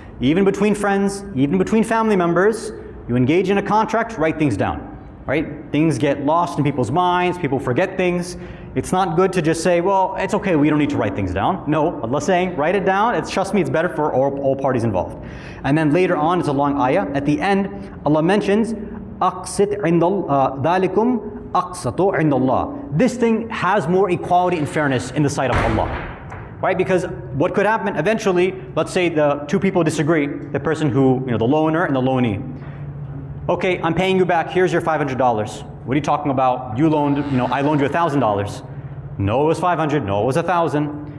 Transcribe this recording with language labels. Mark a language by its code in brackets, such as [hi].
[en] Even between friends, even between family members, you engage in a contract, write things down. Right? Things get lost in people's minds, people forget things. It's not good to just say, well, it's okay, we don't need to write things down. No, Allah's saying, write it down. Trust me, it's better for all parties involved. And then later on, it's a long ayah. At the end, Allah mentions, [ar] أَقْسِطْ عِنْدَ ذَلِكُمْ أَقْسَطُ عِنْدَ اللَّهِ. [en] This thing has more equality and fairness in the sight of Allah. Right? Because what could happen eventually, let's say the two people disagree, the person who, the loaner and the loanee. Okay, I'm paying you back, here's your $500. What are you talking about? You loaned, I loaned you $1,000. No, it was 500, no, it was 1,000.